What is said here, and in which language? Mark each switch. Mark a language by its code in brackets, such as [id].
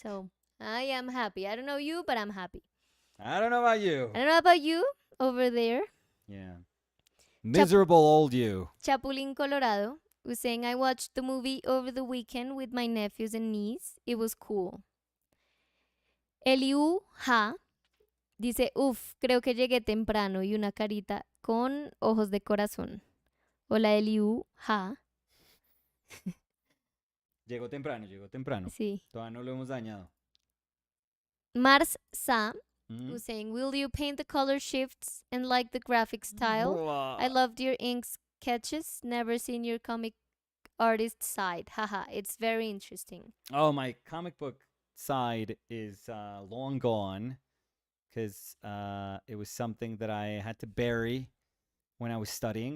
[en] So I am happy. I don't know you, but I'm happy. I don't know about you. I don't know about you over there. Yeah. Miserable old you. Chapulín Colorado was saying, I watched the movie over the weekend with my nephews and niece. It was cool. [es] Eliu Ha dice, creo que llegué temprano y una carita con ojos de corazón. Hola Eliu Ha. Llegó temprano. Sí. Todavía no lo hemos dañado. [en] Mars Sa Mm. was saying, will you paint the color shifts and like the graphic style? I loved your ink sketches. Never seen your comic artist side. Haha, it's very interesting. Oh, my comic book side is long gone because it was something that I had to bury when I was studying.